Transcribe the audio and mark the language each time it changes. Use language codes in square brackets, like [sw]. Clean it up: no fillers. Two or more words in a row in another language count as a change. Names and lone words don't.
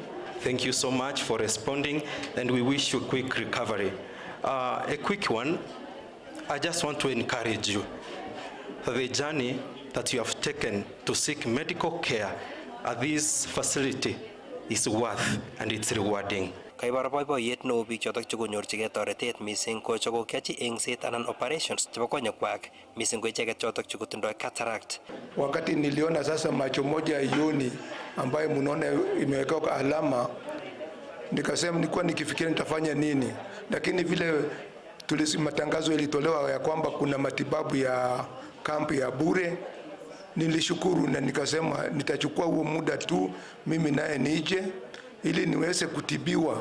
[en] Thank you so much for responding, and we wish you a quick recovery. A quick one, I just want to encourage you that the journey that you have taken to seek medical care at this facility is worth and it's rewarding. [kln] Kaibar boiboiyet neo biik chotok chekonyorchigei toretet mising ko chekokiachi engset anan operations chebo konyekwak mising ko icheket chotok chekotindoi cataract. [sw] Wakati niliona sasa macho moja yoni ambayo mnaona imewekwa alama, nikasema nilikuwa nikifikiria nitafanya nini, lakini vile matangazo yalitolewa ya kwamba kuna matibabu ya kampi ya bure, nilishukuru na nikasema nitachukua huo muda tu mimi naye nije ili niweze kutibiwa.